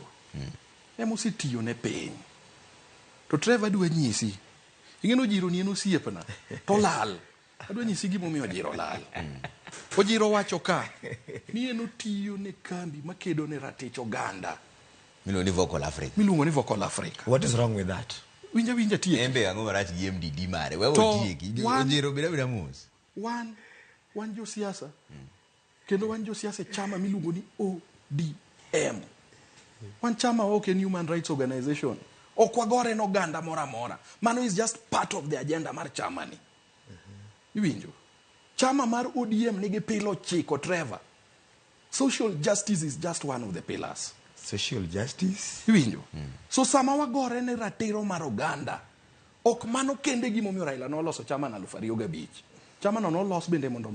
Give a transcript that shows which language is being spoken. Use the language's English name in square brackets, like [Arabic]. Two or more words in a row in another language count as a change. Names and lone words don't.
[Luo (Kenya and Tanzania)] Mosetiyo ne piny. To Trevor dwa nyisi. Ing'eno jiro ni en osiepna. To lal. Adwa nyisi gimomiyo jiro lal. Ojiro wacho ka ni en otiyo ne kambi makedo ne ratich oganda. Miluongo ni Vocal Africa. [English] What is wrong with that? [Luo (Kenya and Tanzania)] Winja tieki. Embe ang'o marach gi MDD mare. Wewe otieki. Ojiro bila mos. Wan jo siasa. Kendo wan jo siasa chama miluongo ni ODM. Wan chama ok en [English] human rights organization. [Luo (Kenya and Tanzania)] Ok wagore no oganda mora mora. Mano [English] is just part of the agenda [Luo (Kenya and Tanzania)] mar chama ni. Iwinjo. Chama mar ODM nigi pilo chiko Trevor. [English] Social justice is just one of the pillars. Social justice? [Luo (Kenya and Tanzania)] Iwinjo. So sama wagore ne ratiro mar oganda. Ok mano kende gimomiyo Raila noloso chama na 2005. Chama no nolos bende mondo